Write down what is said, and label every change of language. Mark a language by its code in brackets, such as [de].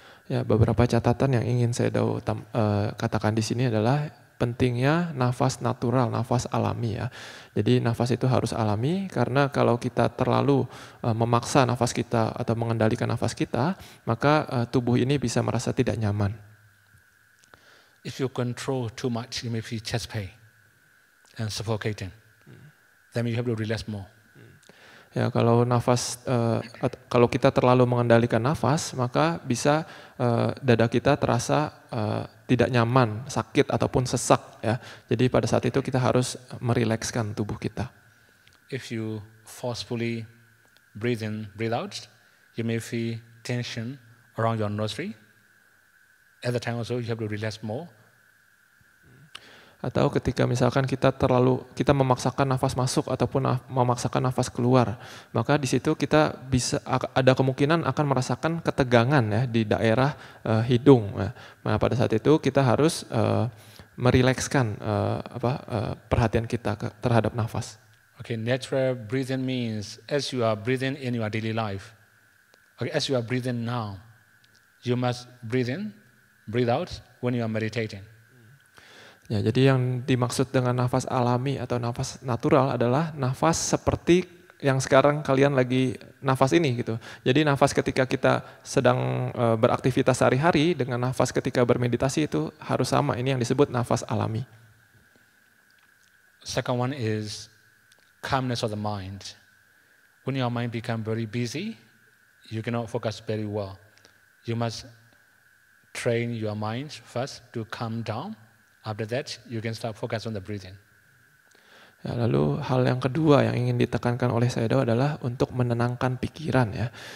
[id] Ya, beberapa catatan yang ingin saya katakan di sini adalah pentingnya nafas natural, nafas alami ya. Jadi nafas itu harus alami karena kalau kita terlalu memaksa nafas kita atau mengendalikan nafas kita, maka tubuh ini bisa merasa tidak nyaman. [en] If you control too much, you may feel chest pain and suffocating. Then you have to relax more. [id] Ya, kalau kalau kita terlalu mengendalikan nafas, maka bisa dada kita terasa tidak nyaman, sakit ataupun sesak ya. Jadi pada saat itu kita harus merilekskan tubuh kita. [en] If you forcefully breathe in, breathe out, you may feel tension around your nostril. At the time also you have to relax more. [id] Atau ketika misalkan kita memaksakan nafas masuk ataupun memaksakan nafas keluar, maka di situ kita bisa ada kemungkinan akan merasakan ketegangan ya di daerah hidung. Nah, pada saat itu kita harus merilekskan perhatian kita terhadap nafas. [en] Okay, natural breathing means as you are breathing in your daily life. Okay, as you are breathing now, you must breathe in, breathe out when you are meditating. [id] Ya, jadi yang dimaksud dengan nafas alami atau nafas natural adalah nafas seperti yang sekarang kalian lagi nafas ini gitu. Jadi nafas ketika kita sedang beraktivitas sehari-hari dengan nafas ketika bermeditasi itu harus sama. Ini yang disebut nafas alami. [en] Second one is calmness of the mind. When your mind become very busy, you cannot focus very well. You must train your mind first to calm down. After that, you can start focus on the breathing. [id] Ya, lalu hal yang kedua yang ingin ditekankan oleh Sayadaw adalah untuk menenangkan pikiran ya.